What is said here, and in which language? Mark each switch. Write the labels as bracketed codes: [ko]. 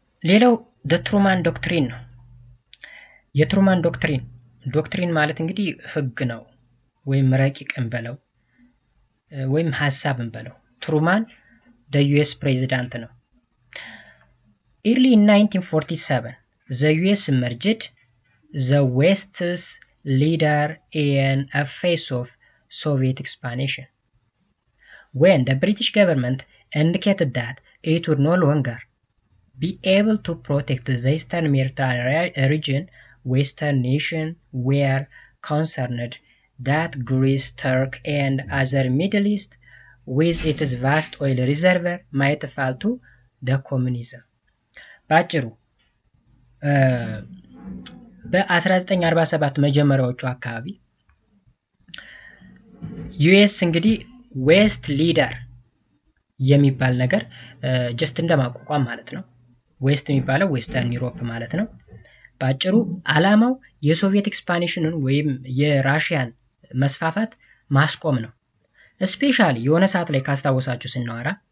[am] ሌላው ትሩማን ዶክትሪን ነው። የትሩማን ዶክትሪን ማለት እንግዲህ ህግ ነው ወይም ረቂቅ እንበለው ወይም ሐሳብ እንበለው። ትሩማን the US ፕሬዝዳንት ነው። [en] early in 1947 the US merged the West's leader in a phase of Soviet expansion. When the British government indicated that it would no longer be able to protect the Eastern Mediterranean region, Western nations were concerned that Greece, Turkey, and other Middle East, with its vast oil reservoir, might fall to the communism. [am] ባጭሩ በ1947 መጀመሪያዎቹ አካባቢ ዩኤስ እንግዲህ ዌስት ሊደር የሚባል ነገር ጀስት እንደማቋቋም ማለት ነው። ዌስት የሚባለው ዌስተርን ዩሮፕ ማለት ነው። ባጭሩ ዓላማው የሶቪየት ኤክስፓንሽንን ወይም የራሽያን መስፋፋት ማስቆም ነው። ስፔሻሊ የሆነ ሰዓት ላይ ካስታወሳችሁ ስናወራ